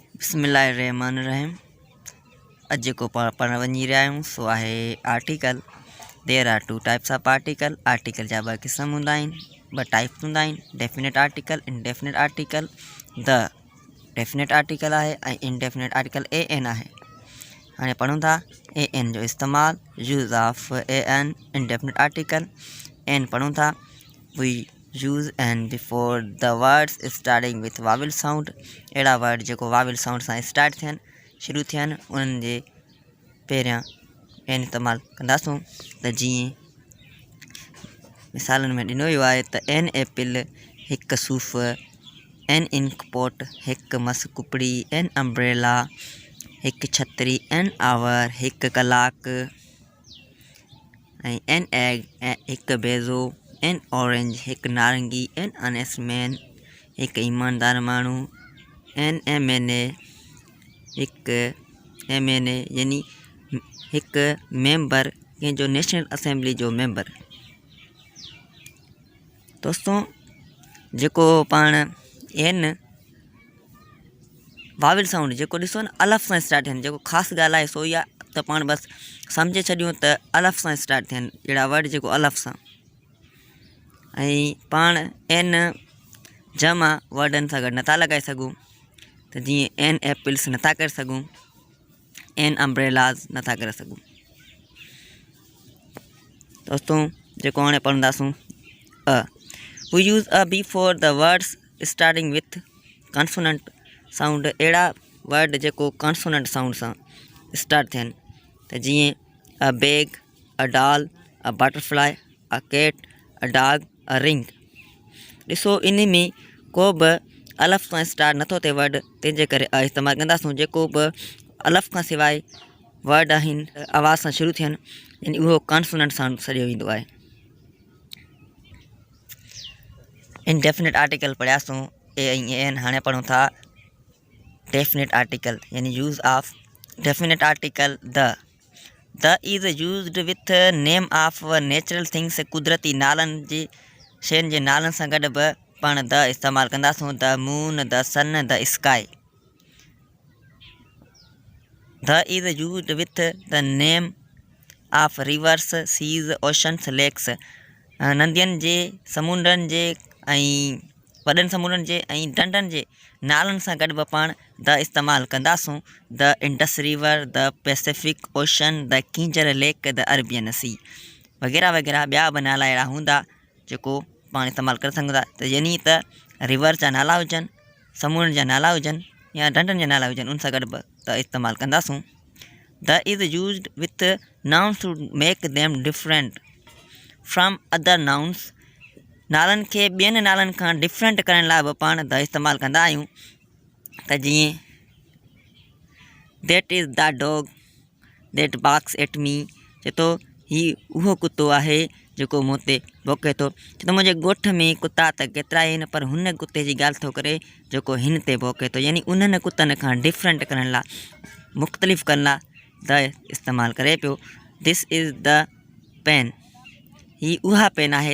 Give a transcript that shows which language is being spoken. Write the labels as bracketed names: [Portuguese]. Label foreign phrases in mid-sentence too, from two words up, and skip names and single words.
[Sindhi] बिस्मिल्लाहिर्रहमानिर्रहीम। अज को पढ़ण वञी रहिया आहियूं सो आहे आर्टिकल। [English] There are two types of article. [Sindhi] आर्टिकल जा ॿ क़िस्म हूंदा आहिनि, ॿ टाइप्स हूंदा आहिनि, [English] Definite article, indefinite article. the definite article [Sindhi] आहे ऐं [English] indefinite article a an [Sindhi] आहे। हाणे पढ़ूं था [English] a an [Sindhi] जो इस्तेमालु, [English] use of a an indefinite article. एन [Sindhi] पढ़ूं था [English] we use an before the words starting with vowel sound. [Sindhi] अहिड़ा वर्ड जेको [English] vowel sound [Sindhi] सां स्टार्ट थियनि, शुरू थियनि, उन्हनि जे पहिरियां एन इस्तेमालु कंदासूं। त जीअं मिसालनि में ॾिनो वियो आहे त [English] an apple [Sindhi] हिकु सूफ़, [English] an ink pot [Sindhi] हिकु मस कुपड़ी, [English] an umbrella [Sindhi] हिकु छतरी, [English] an hour [Sindhi] हिकु कलाकु, ऐं [English] an egg [Sindhi] हिकु बेज़ो, [English] an orange [Sindhi] हिकु नारंगी, [English] an honest man [Sindhi] हिकु ईमानदार माण्हू, [English] an MNA [Sindhi] हिकु [English] MNA [Sindhi] यानी हिकु मेंबर कंहिंजो [English] National Assembly [Sindhi] जो मेंबर। दोस्तों जेको पाण [English] an vowel sound [Sindhi] जेको ॾिसो न अलफ़ सां स्टार्ट थियनि, जेको ख़ासि ॻाल्हि आहे सो इहा त पाण बसि सम्झे छॾियूं त अलफ़ सां स्टार्ट थियनि, अहिड़ा वर्ड जेको अलफ़ सां। ऐं पाण एन जमा वर्डनि सां गॾु नथा लॻाए सघूं, त जीअं [English] an apples [Sindhi] नथा करे सघूं, [English] an umbrellas [Sindhi] नथा करे सघूं। दोस्तों जेको हाणे पढ़ंदासूं [English] a, we use a before the words starting with consonant sound. [Sindhi] अहिड़ा वर्ड जेको [English] consonant sound [Sindhi] सां स्टार्ट थियनि, त जीअं [English] a bag, a doll, a butterfly, a cat, a dog, a ring. [Sindhi] ॾिसो इन में को बि अलफ़ सां स्टार्ट नथो थिए वर्ड, तंहिंजे करे अ इस्तेमालु कंदासूं। जेको बि अलफ़ खां सवाइ वर्ड आहिनि आवाज़ सां शुरू थियनि, यानी उहो [English] consonant sound [Sindhi] सॼो ईंदो आहे। [English] indefinite article [Sindhi] पढ़ियासूं ए ऐं एन। हाणे पढ़ूं था [English] definite article [Sindhi] यानी [English] use of definite article. The is used with name of natural things. [Sindhi] कुदरती नालनि जी शयुनि जे नालनि सां गॾु बि पाण द इस्तेमालु कंदासूं। [English] The moon, the sun, the sky. The is used with the name of rivers, seas, oceans, lakes. [Sindhi] नदियुनि जे, समुंडनि जे ऐं वॾनि समुंडनि जे ऐं ढंढनि जे नालनि सां गॾु बि पाण द इस्तेमालु कंदासूं। [English] the Indus River, the Pacific Ocean, the Kinjhar Lake, the Arabian Sea [Sindhi] वग़ैरह वग़ैरह। ॿिया बि नाला अहिड़ा हूंदा जेको पाण इस्तेमालु करे सघूं था। त यानी त रिवर जा नाला हुजनि, समुंड जा नाला हुजनि या ढंढनि जा नाला हुजनि, उन सां गॾु बि त इस्तेमालु कंदासूं। [English] The is used with nouns to make them different from other nouns. [Sindhi] नालनि खे ॿियनि नालनि खां डिफरेंट करण लाइ बि पाण द इस्तेमालु कंदा आहियूं। त जीअं [English] that is the dog that barks at me, [Sindhi] चए थो हीउ उहो कुतो आहे जेको मूं ते भौंके थो। छो त मुंहिंजे ॻोठ में कुता त केतिरा आहिनि, पर हुन कुते जी ॻाल्हि थो करे जेको हिन ते भौंके थो, यानी उन्हनि कुतनि खां डिफरेंट करण लाइ, मुख़्तलिफ़ करण लाइ द इस्तेमालु करे पियो। [English] this is the pen, [Sindhi] ही उहा पेन आहे।